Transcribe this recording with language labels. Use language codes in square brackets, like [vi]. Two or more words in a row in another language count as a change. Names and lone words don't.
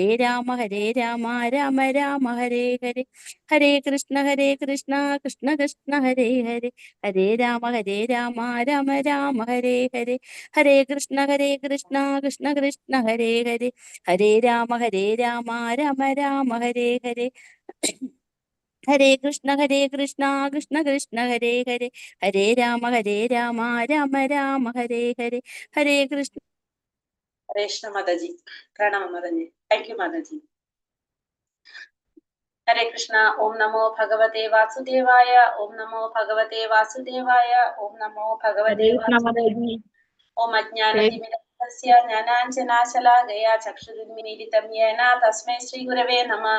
[sa] രാമ രാമ രാമ ഹരേ ഹരേ ഹരേ കൃഷ്ണ കൃഷ്ണ കൃഷ്ണ ഹരേ ഹരേ ഹരേ രാമ രാമ രാമ ഹരേ ഹരേ ഹരേ കൃഷ്ണ കൃഷ്ണ കൃഷ്ണ ഹരേ ഹരേ ഹരേ രാമ രാമ രാമ ഹരേ ഹരേ ഹരേ കൃഷ്ണ കൃഷ്ണ കൃഷ്ണ ഹരേ ഹരേ ഹരേ രാമ രാമ രാമ ഹരേ ഹരേ ഹരേ കൃഷ്ണ. [ml] ഹരേ കൃഷ്ണ മാതാജി, പ്രണാമം മാതാജി. [en] thank you [ml] മാതാജി. [sa] ഹരേ കൃഷ്ണ. ഓം നമോ ഭഗവതേ വാസുദേവായ. ഓം നമോ ഭഗവതേ വാസുദേവായ. ഓം നമോ ഭഗവതേ വാസുദേവായ. ഓം അജ്ഞാനതിമിരസ്യ ജ്ഞാനാഞ്ജനാശലാകയാ ചക്ഷുരുന്മിലീലിതം യേന തസ്മൈ ശ്രീ ഗുരവേ നമഃ.